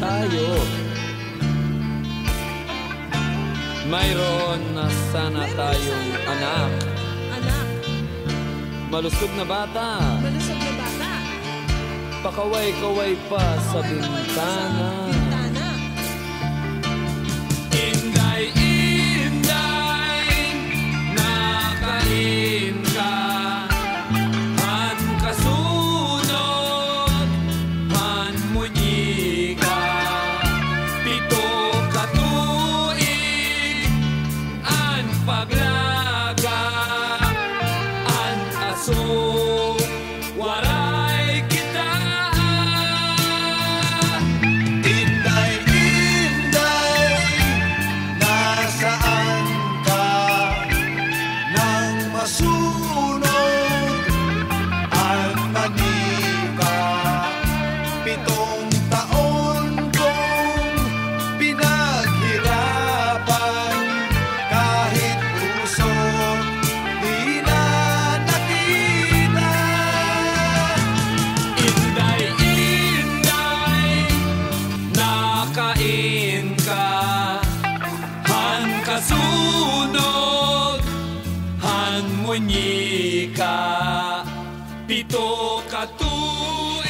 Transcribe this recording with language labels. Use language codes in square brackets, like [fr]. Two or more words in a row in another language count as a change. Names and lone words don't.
[tl] tayo. Mayroon na sana Meron na tayong sana tayo. anak. Anak, Malusog na bata. malusog na bata. Pakaway-kaway pa sa Kaway-kaway pa bintana. sa bintana. [war] Inday, inday, nakain ka. Han kasunod, han munyi ka. Pito katuig, an paglaga, an aso, waray kita. [tl] Inday, inday, nasaan ka? Nang masunod ang manika. 7 taon kong pinaghirapan, kahit puso di na nakita. [war] Inday, inday, nakain ka. Han kasunod, han munyi ka. Pito katuig,